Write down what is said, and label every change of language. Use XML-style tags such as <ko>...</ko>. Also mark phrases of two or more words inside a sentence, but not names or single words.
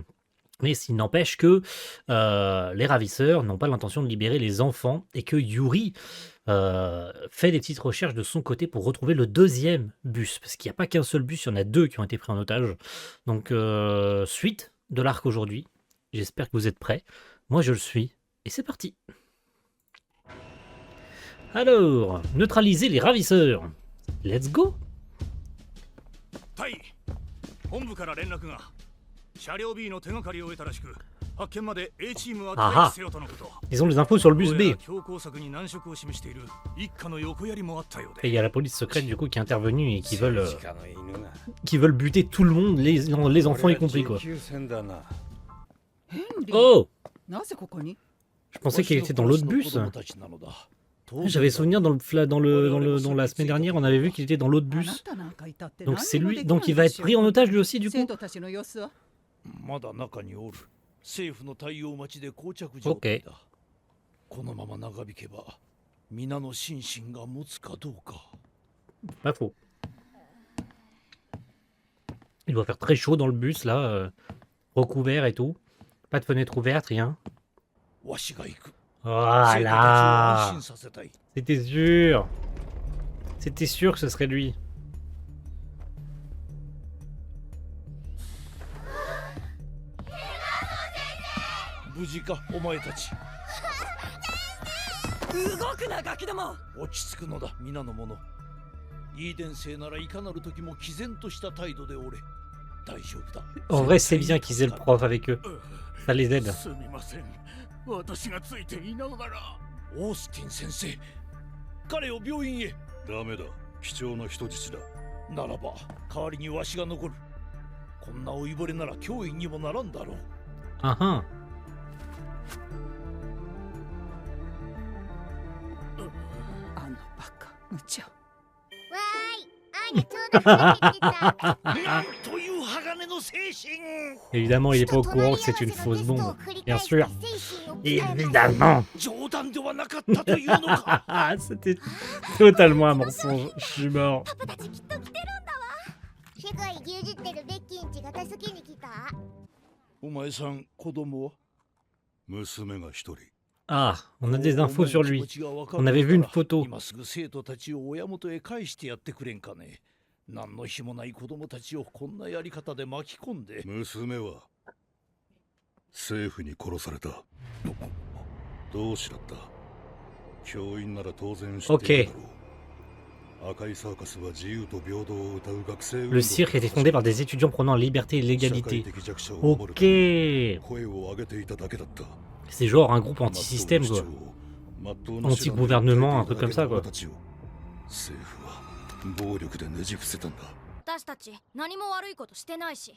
<fr>Mais s'il n'empêche que les ravisseurs n'ont pas l'intention de libérer les enfants et que Yuri fait des petites recherches de son côté pour retrouver le deuxième bus. Parce qu'il n'y a pas qu'un seul bus, il y en a deux qui ont été pris en otage. Donc, suite de l'arc aujourd'hui. J'espère que vous êtes prêts. Moi, je le suis. Et c'est parti. Alors, neutraliser les ravisseurs.</fr> <en>Let's go.</en> <ja>対本部から連絡が車両 B の手がかりを得たらしく発見まで A チームは待機せよとのこと。</ja> <fr>Ils ont les infos sur le</fr> <ja>ど</ja> <fr>bus</fr> <ja>うやら</ja> <fr>B.</fr> <ja>強硬策に難色を示している一家の横やりもあったよう</ja> <fr>Et il</fr> <ja>で。</ja> <fr>y a la police secrète du coup qui est intervenue et qui veulent buter tout le monde, les enfants y compris quoi.</fr> <ja>ヘンリー、</ja> <fr>Oh,</fr> <ja>なぜここに？</ja> <fr>je pensais qu'il était dans l'autre bus. J'avais souvenir dans la semaine dernière, on avait vu qu'il était dans l'autre</fr> <ja>あな</ja> <fr>bus.</fr> <ja>たなんかいたって</ja> <fr>Donc</fr> <ja>何</ja> <fr>c'est</fr> <ja>にも</ja> <fr>lui,</fr> <ja>できない</ja> <fr>donc il va</fr> <ja>で</ja> <fr>être</fr> <ja>しょ</ja> <fr>pris en otage lui aussi du</fr> <ja>生</ja> <fr>coup.</fr> <ja>徒たちの様子は？まだ中におる。政府の対応待ちで膠着状態だ。このまま長引けば皆の心身が持つかどうか。</ja> <fr>Pas faux. Il doit faire très chaud dans le bus là, recouvert et tout. Pas de fenêtre ouverte, rien.</fr> <ja>わしが行く。生徒たちを安</ja> <fr>Voilà.</fr> <ja>心させたい。</ja> <fr>C'était sûr. C'était sûr que ce serait lui.</fr> <ja>無事かお前たち。動くなガキども！落ち着くのだ皆の者。イーデン生ならいかなる時も毅然とした態度でおれ。大丈夫だ。</ja> <fr>En vrai, c'est bien qu'ils aient le prof avec eux. Ça les aide.</fr> <ja>すみません。私がついていながら。オースティン先生。彼を病院へ。ダメだ。貴重な人質だ。ならば代わりにわしが残る。こんな老いぼれなら教員にもならんだろう。 Ah ah. あのバカ無茶。わーい、アーニャちょうど帰ってきた。なんという鋼の精神。</ja> <fr>Évidemment, il est pas au courant que c'est une fausse bombe. Bien sûr. Évidemment.</fr> <ja>冗談ではなかったというのか。</ja> <fr>C'était totalement un mensonge. Je suis mort.</fr> <ja>パパたちきっと来てるんだわ。世界牛耳ってるベッキーんちが助けに来た。お前さん子供は？娘が一人。</ja> <fr>Ah, on a des infos sur lui. On avait vu une photo.</fr> <ja>今すぐ生徒たちを親元へ返してやってくれんかね。何の日もない子供たちをこんなやり方で巻き込んで。娘は政府に殺された。どうしだった？教員なら当然知っているだろう。赤いサーカスは自由と平等を歌う学生運動。</ja> <fr>Le cirque était fondé par des étudiants prônant la liberté et l'égalité.</fr> <ja>社会的弱者を守る</ja> <fr>Ok.</fr> <ja>ために声を上げていただけだった。</ja> <fr>C'est genre un groupe anti-système, quoi. Anti-gouvernement, un truc comme ça, quoi.</fr> <ja>政府は暴力でねじ伏せたんだ。私たち何も悪いことしてないし。</ja>